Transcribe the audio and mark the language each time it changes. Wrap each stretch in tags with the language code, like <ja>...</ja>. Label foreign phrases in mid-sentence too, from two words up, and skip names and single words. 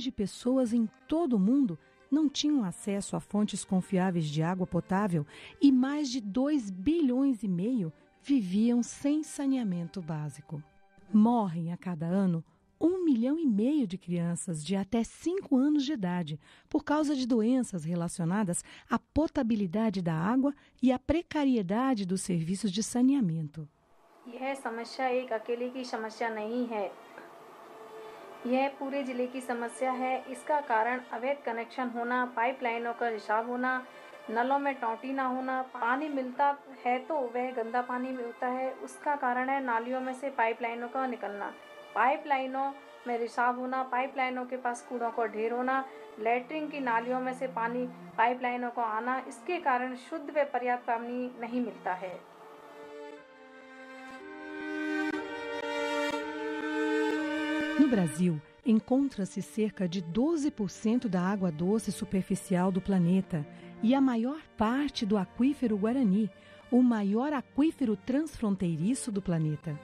<pt>de pessoas em todo o mundo não tinham acesso a fontes confiáveis de água potável e mais de 2,5 bilhões viviam sem saneamento básico. Morrem a cada ano 1,5 milhão de crianças de até 5 anos de idade por causa de doenças relacionadas à potabilidade da água e à precariedade dos serviços de saneamento.</pt> <hi>यह समस्या एक अकेले की समस्या नहीं है। यह पूरे जिले की समस्या है। इसका कारण अवैध कनेक्शन होना, पाइपलाइनों का रिसाव होना, नलों में टोंटी ना होना, पानी मिलता है तो वह गंदा पानी मिलता है। उसका कारण है नालियों में से पाइपलाइनों का निकलना, पाइपलाइनों में रिसाव होना, पाइपलाइनों के पास कूड़ों का ढेर होना, लैट्रिन की नालियों में से पानी पाइपलाइनों को आना। इसके कारण शुद्ध व पर्याप्त पानी नहीं मिलता है।</hi> <pt>No Brasil, encontra-se cerca de 12% da água doce superficial do planeta e a maior parte do aquífero Guarani, o maior aquífero transfronteiriço do planeta.</pt>